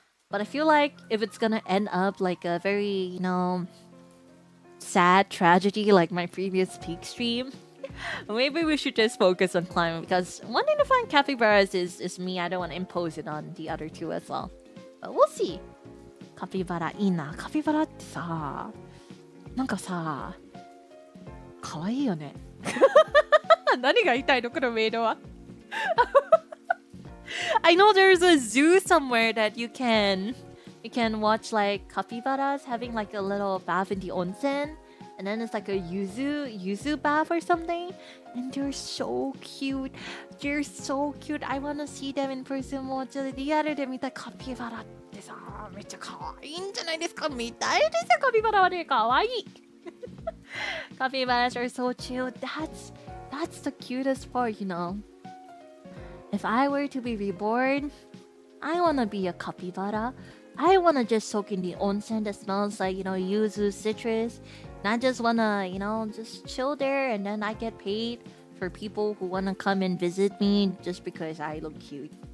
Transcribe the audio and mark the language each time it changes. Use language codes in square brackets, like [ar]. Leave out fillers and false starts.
[en] But I feel like if it's gonna end up like a very, you know, sad tragedy like my previous peak stream, maybe we should just focus on climbing because wanting to find capybaras is me. I don't want to impose it on the other two as well. But we'll see. [ja] カピバラいいな。カピバラってさ、なんかさ、可愛いよね。何が言いたいのこのメイドは。 [en] I know there's a zoo somewhere that you can watch like capybaras having like a little bath in the onsen. And then it's like a yuzu bath or something. And they're so cute. They're so cute. I want to see them in person. [ja] もうちょっとリアルで見たカピバラってさ、めっちゃ可愛いんじゃないですか。見たいですよ、カピバラはね、可愛い。 [en] Capybaras are so cute. That's the cutest part, you know. If I were to be reborn, I want to be a capybara. I want to just soak in the onsen that smells like, you know, yuzu citrus. And I just want to, you know, just chill there and then I get paid for people who want to come and visit me just because I look cute.